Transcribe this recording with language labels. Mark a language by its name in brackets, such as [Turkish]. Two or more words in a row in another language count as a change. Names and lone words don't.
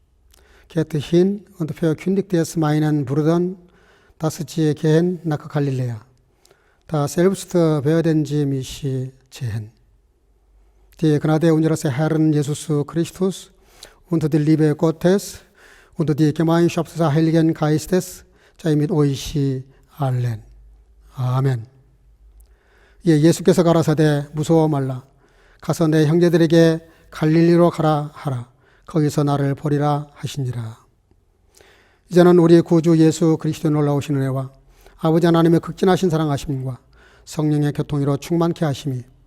[German] Geht hin und verkündigt es meinen Brüdern, dass sie gehen nach Galiläa. Da selbst werden sie mich sehen. Die Gnade unseres Herrn Jesus Christus unter die Liebe Gottes, unter die Gemeinschaft des Heiligen Geistes, sei mit euch allen. [Korean] 아멘. 예, 예수께서 가라사대 무서워 말라. 가서 내 형제들에게 갈릴리로 가라 하라. 거기서 나를 보리라 하시니라. 이제는 우리 구주 예수 그리스도의 놀라우신 은혜와 아버지 하나님의 극진하신 사랑하심과 성령의 교통으로 충만케 하심이